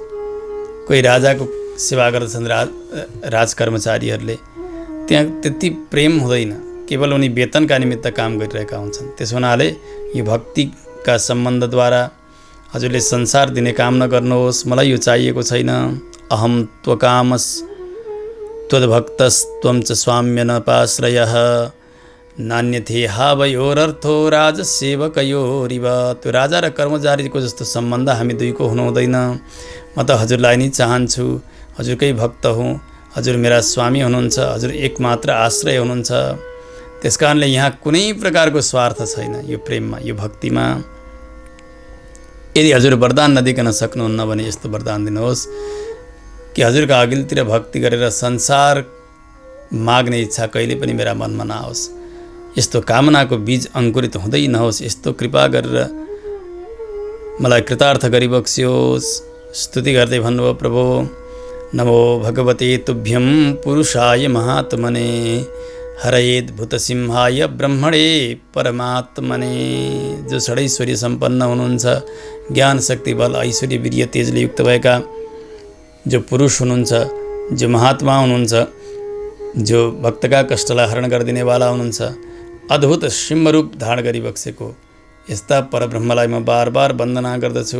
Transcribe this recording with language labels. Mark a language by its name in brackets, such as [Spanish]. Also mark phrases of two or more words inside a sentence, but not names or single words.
[Nepali] कोही राजाको सेवा गर्दछन् राजकर्मचारीहरूले, त्यहाँ त्यति प्रेम हुँदैन, केवल उनी वेतनका निमित्त काम गरिरहेका हुन्छन्। त्यस हुनाले यो भक्तिका सम्बन्धद्वारा हजुरले संसार दिने काम नगर्नुहोस्। मलाई यो चाहिएको छैन। [Sanskrit] अहम त्वकामस त्वद्भक्तस्त्वं च स्वाम्य नपाश्रयः नान्यथे हावयोरर्थो राजसेवकयोरिव। [Nepali] त्यो राजा र कर्मचारीको जस्तो सम्बन्ध हामी दुईको हुनुहुँदैन। म त हजुरलाई नै चाहन्छु, हजुरकै भक्त हुँ, हजुर मेरा स्वामी हुनुहुन्छ, हजुर एकमात्र आश्रय हुनुहुन्छ। त्यसकारणले यहाँ कुनै प्रकारको स्वार्थ छैन यो प्रेममा, यो भक्तिमा। यदि हजुर वरदान नदिकन सक्नुहुन्न भने यस्तो वरदान दिनुहोस् कि हजुरका अघिल्तिर भक्ति गरेर संसार माग्ने इच्छा कहिले पनि मेरा मनमा नआओस्। यस्तो कामनाको बीज अङ्कुरित हुँदै नहोस्। यस्तो कृपा गरेर मलाई कृतार्थ गरिबक्स्योस्। स्तुति गर्दै भन्नुभयो, प्रभु, [Sanskrit] नमो भगवते तुभ्यं पुरुषाय महात्मने हरयेद्भुतसिंहाय ब्रह्मणे परमात्मने। [Nepali] जो षडैश्वर्य सम्पन्न हुनुहुन्छ, ज्ञान, शक्ति, बल, ऐश्वर्य, वीर्य, तेजले युक्त भएका जो पुरुष हुनुहुन्छ, जो महात्मा हुनुहुन्छ, जो भक्तका कष्टलाई हरण गरिदिनेवाला हुनुहुन्छ, अद्भुत सिंहरूप धारण गरिबक्सेको यस्ता परब्रह्मलाई म बार बार वन्दना गर्दछु।